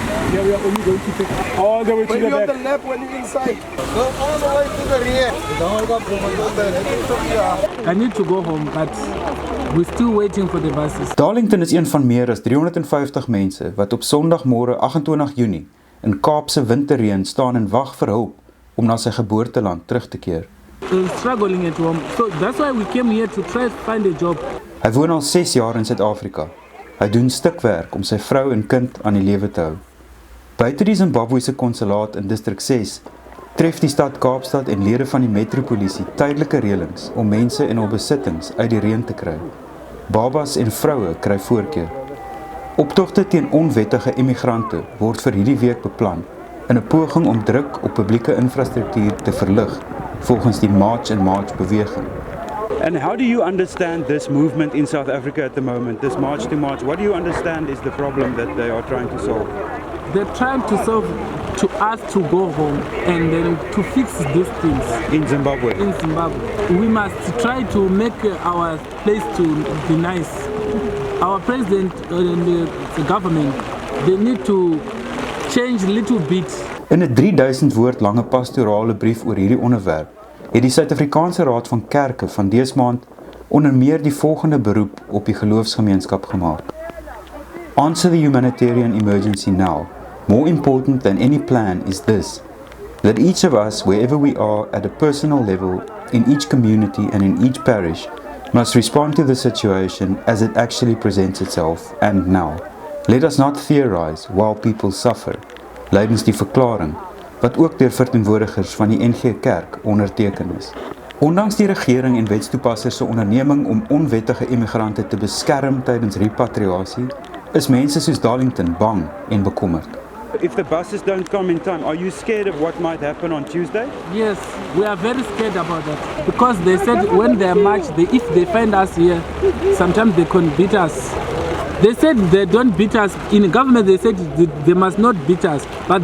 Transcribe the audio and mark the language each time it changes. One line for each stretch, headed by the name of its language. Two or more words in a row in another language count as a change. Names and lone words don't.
English: Yeah, we are only going to take all the way to When the you're on back. the left, when you're inside, go all the way to the rear. I need to go home, but we're still waiting for the buses.
Afrikaans: Darlington is een van meer as 350 mense wat op Sondagmôre 28 Junie in Kaapse winterreën staan en wag vir hulp om na sy geboorteland terug te keer.
English: Struggling at home, so that's why we came here to try to find a job.
Afrikaans: Hy woon al 6 jaar in Suid-Afrika. Hy doen stukwerk om sy vrou en kind aan die lewe te hou. Buite die Zimbabwese konsulaat in Distrik 6 tref die stad Kaapstad en lede van die metropolisie tydelike reëlings om mense en hul besittings uit die reën te kry. Babas en vroue kry voorkeur. Optogte teen onwettige immigrante word vir hierdie week beplan in 'n poging om druk op publieke infrastruktuur te verlig volgens die March and March beweging.
English: And how do you understand this movement in South Africa at the moment, this March to March? What do you understand is the problem that they are trying to solve? They're trying to solve to us to go home and then to fix these things In Zimbabwe? in Zimbabwe. We must try to make our place to be nice. Our president and the government, they need to change a little bit.
Afrikaans: In 'n 3000 woord lange pastorale brief oor hierdie onderwerp het die Suid-Afrikaanse Raad van Kerke van dese maand onder meer die volgende beroep op die geloofsgemeenskap gemaak.
English: Answer the humanitarian emergency now. More important than any plan is this, that each of us, wherever we are at a personal level, in each community and in each parish, must respond to the situation as it actually presents itself and now. Let us not theorize while people suffer,
Afrikaans: lydens die verklaring, wat ook deur verteenwoordigers van die NG Kerk onderteken is. Ondanks die regering en wetstoepassers se onderneming om onwettige immigrante te beskerm tydens repatriasie, is mense soos Darlington bang en bekommerd.
English: If the buses don't come in time, are you scared of what might happen on Tuesday? Yes, we are very scared about that because they said when they march, if they find us here, sometimes they can beat us. They said they don't beat us. In the government, they said they must not beat us.